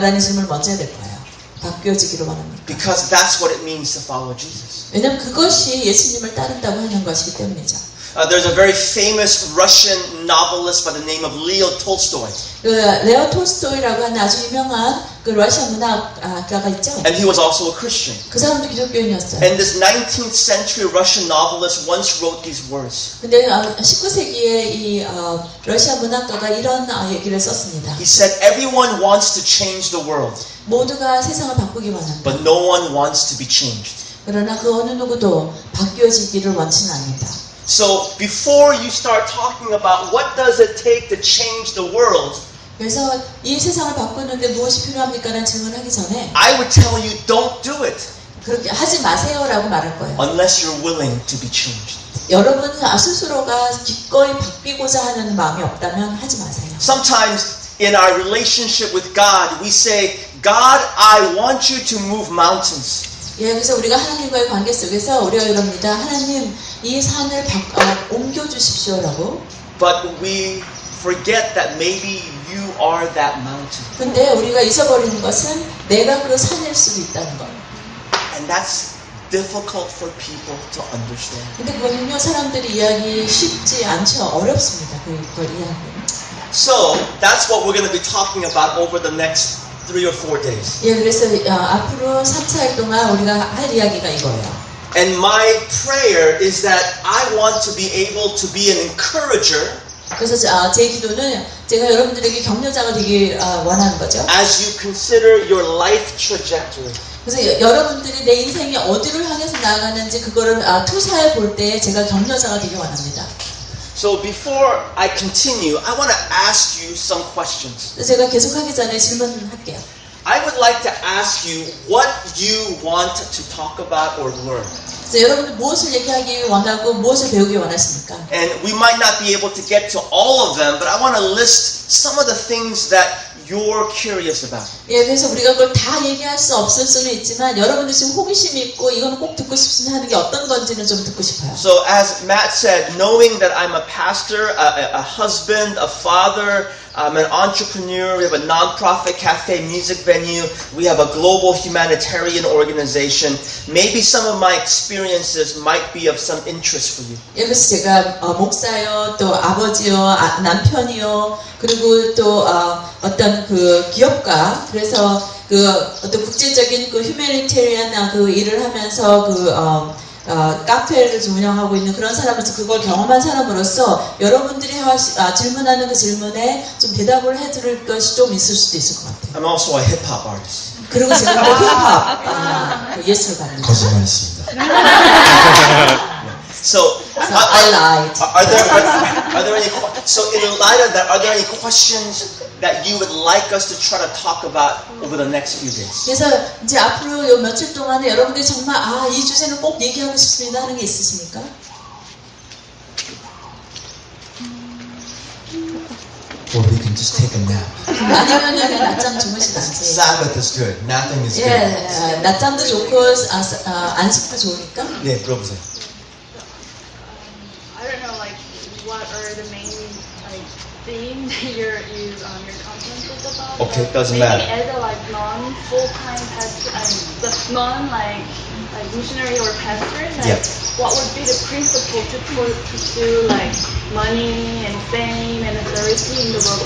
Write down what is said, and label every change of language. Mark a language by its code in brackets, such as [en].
[ko] 라는 질문을 먼저 해야 될 거예요. 바뀌어지기를 원합니까? [en] Because that's what it means to follow Jesus. [ko] 왜냐하면 그것이 예수님을 따른다고 하는 것이기 때문이죠. [en] There's a very famous Russian novelist by the name of Leo Tolstoy. [ko] 레오 톨스토이라고 하는 아주 유명한 그 러시아 문학가가 있죠. [en] And he was also a Christian. [ko] 그 사람도 기독교인이었어요. [en] And this 19th century Russian novelist once wrote these words. [ko] 근데 19세기에 이 러시아 문학가가 이런 얘기를 썼습니다. [en] He said, everyone wants to change the world, [ko] 모두가 세상을 바꾸기 원한다. [en] but no one wants to be changed. [ko] 그러나 그 어느 누구도 바뀌어지기를 원치는 않는다. [en] So before you start talking about what does it take to change the world, [ko] 그래서 이 세상을 바꾸는데 무엇이 필요합니까? 라는 질문을 하기 전에 [en] I would tell you don't do it [ko] 그렇게 하지 마세요라고 말할 거예요. [en] unless you're willing to be changed. [ko] 여러분 스스로가 기꺼이 바뀌고자 하는 마음이 없다면 하지 마세요. [en] Sometimes in our relationship with God, we say, God, I want you to move mountains. [ko] 그래서 우리가 하나님과의 관계 속에서 우리가 이럽니다. 하나님, 이 산을 옮겨 주십시오라고. [en] But we forget that maybe you are that mountain. [ko] 근데 우리가 잊어버리는 것은 내가 그 산일 수도 있다는 것. [en] And that's difficult for people to understand. [ko] 근데 그거는요, 사람들이 이해하기 쉽지 않죠. 어렵습니다. 그걸 이해하기. [en] So that's what we're going to be talking about over the next 3 or 4 days. [ko] 그래서 앞으로 3, 4일 동안 우리가 할 이야기가 이거예요. [en] And my prayer is that I want to be able to be an encourager [ko] 그래서 제 기도는 제가 여러분들에게 격려자가 되길 원하는 거죠. [en] as you consider your life trajectory. [ko] 그래서 여러분들이 내 인생이 어디를 향해서 나아가는지 그거를 투사해 볼 때 제가 격려자가 되길 원합니다. [en] So before I continue, I want to ask you some questions. [ko] 제가 계속하기 전에 질문할게요. [en] I would like to ask you what you want to talk about or learn. [ko] 그래서 여러분들 무엇을 얘기하기 원하고 무엇을 배우기 원하십니까? [en] And we might not be able to get to all of them, but I want to list some of the things that you're curious about. [ko] 예, 그래서 우리가 그걸 다 얘기할 수 없을 수는 있지만 여러분들 지금 호기심이 있고 이거는 꼭 듣고 싶으면 하는 게 어떤 건지는 좀 듣고 싶어요. [en] So as Matt said, knowing that I'm a pastor, a husband, a father, I'm an entrepreneur, we have a non-profit cafe music venue, we have a global humanitarian organization, maybe some of my experiences might be of some interest for you. [ko] 예, 그래서 제가 목사요, 또 아버지요, 남편이요, 그리고 또 어떤 그 기업가, 그래서 그 어떤 국제적인 그 휴메니테리안 그 일을 하면서 카페를 좀 운영하고 있는 그런 사람으로서 그걸 경험한 사람으로서 여러분들이 질문하는 그 질문에 좀 대답을 해드릴 것이 좀 있을 수도 있을 것 같아요. [en] I'm also a hip-hop artist. [ko] 그리고 제가 또 힙합 예술을 받는 거짓말했습니다. [en] So, I lied. are there any? So, in light of that, are there any questions that you would like us to try to talk about over the next few days? [ko] 그래서 이제 앞으로 요 며칠 동안에 여러분들이 정말 이 주제는 꼭 얘기하고 싶습니다 하는 게 있으십니까? [en] Or we can just take a nap. [ko] 아니면 그냥 낮잠 주무시든지. [en] Sabbath is good. Napping is good. [ko] 예, 낮잠도 좋고 안식도 좋으니까. 네, 물어보세요. [en] I don't know, like, what are the main, like, theme that your conference is about? Okay, doesn't Maybe matter. as a, like, non-full-time pastor, like, missionary or pastor, like, Yeah. what would be the principle to pursue, like, money and fame and authority in the world?